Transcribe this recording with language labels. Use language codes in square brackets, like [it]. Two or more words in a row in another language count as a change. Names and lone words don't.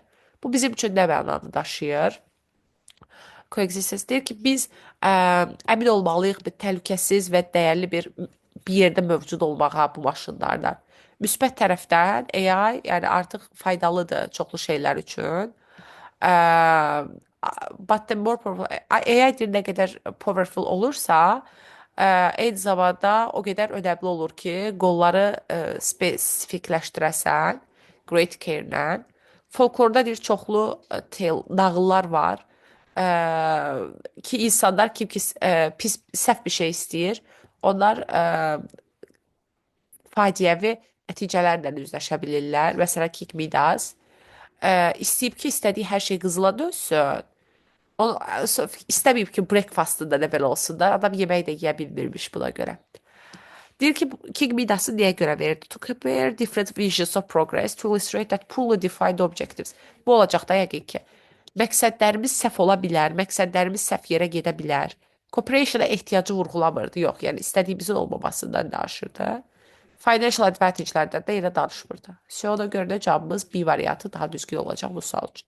[az] Bu bizim üçün nə mənanı daşıyır? Coexistence deyir ki, biz əmin olmalıyıq bir təhlükəsiz və dəyərli bir yerdə mövcud olmağa bu maşınlardan. Müsbət tərəfdən AI yəni artıq faydalıdır çoxlu şeylər üçün. [en] But the more powerful, [az] AI nə qədər powerful olursa, eyni zamanda o qədər önəmli olur ki, qolları spesifikləşdirəsən, [en] great care-lə. [az] Folklorda deyir, çoxlu nağıllar var. Ki insanlar kim ki pis, səhv bir şey istəyir, onlar faciəvi nəticələrlə üzləşə bilirlər. Məsələn, Kik Midas istəyib ki, istədiyi hər şey qızıla dönsün. İstəməyib ki, breakfastında da belə olsun da, adam yemək də yeyə bilmirmiş buna görə. Deyir ki, King Midas'ı niyə görə verirdi? [en] To compare different visions of progress to illustrate that poorly defined objectives. [az] Bu olacaq da yəqin ki. Məqsədlərimiz səhv ola bilər, məqsədlərimiz səhv yerə gedə bilər. Cooperation-a ehtiyacı vurğulamırdı, yox, yəni istədiyimizin olmamasından danışırdı. [en] Financial advantage- [az] lərdən də yenə danışmırdı. Ona görə də cavabımız B variantı daha düzgün olacaq bu sual üçün.